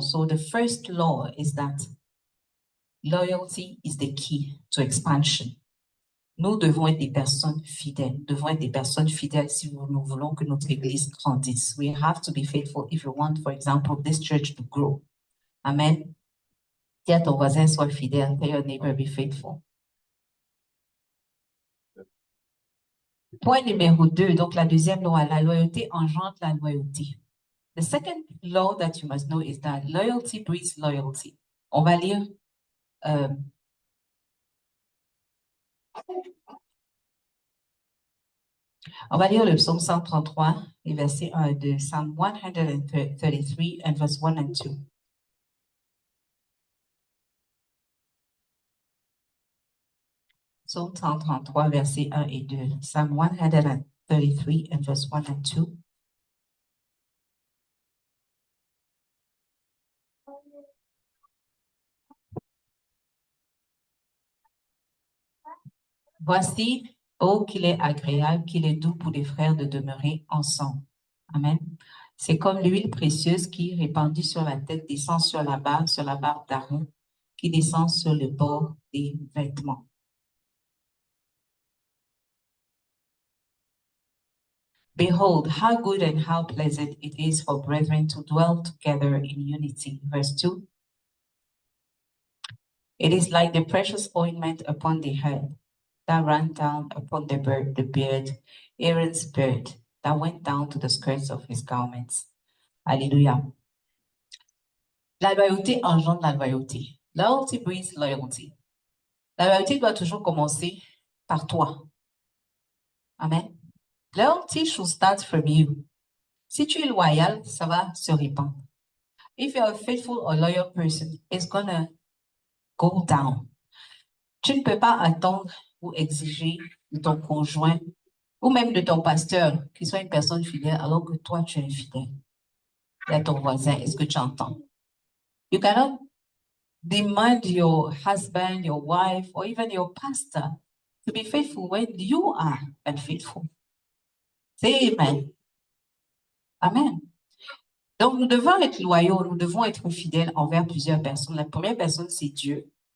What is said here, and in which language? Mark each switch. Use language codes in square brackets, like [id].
[en] So the first law is that loyalty is the key to expansion. [fr] Nous devons être des personnes fidèles. Nous devons être des personnes fidèles si nous voulons que notre église grandisse. [en] We have to be faithful if we want, for example, this church to grow. Amen. [fr] Dis à ton voisin, sois fidèle. [en] Tell your neighbor, be faithful. [fr] Point numéro 2, donc la deuxième loi, la loyauté engendre la loyauté. [en] The second law that you must know is that loyalty breeds loyalty. [fr] On va lire le psaume 133, les versets 1 et 2. [en] Psalm 133 and verse 1 and 2. [fr] Psaume 133, versets 1 et 2. [en] Psalm 133 and verse 1 and 2. [fr] Voici, oh, qu'il est agréable, qu'il est doux pour les frères de demeurer ensemble. Amen. C'est comme l'huile précieuse qui, répandue sur la tête, descend sur la barbe d'Aaron, qui descend sur le bord des vêtements. [en] Behold, how good and how pleasant it is for brethren to dwell together in unity. Verse 2. It is like the precious ointment upon the head that ran down upon the beard, Aaron's beard, that went down to the skirts of his garments. [fr] Alléluia. La loyauté engendre la loyauté. [en] Loyalty breeds loyalty. [fr] La loyauté doit toujours commencer par toi. Amen. [en] Loyalty should start from you. [fr] Si tu es loyal, ça va se répandre. [en] If you're a faithful or loyal person, it's gonna go down. [fr] Tu ne peux pas attendre ou exiger de ton conjoint ou même de ton pasteur qu'il soit une personne fidèle alors que toi, tu es infidèle. Et à ton voisin, est-ce que tu entends? [en] You cannot demand your husband, your wife, or even your pastor to be faithful when you are unfaithful. Say amen. Amen. [fr] Donc, nous devons être loyaux, nous devons être fidèles envers plusieurs personnes. La première personne, c'est Dieu.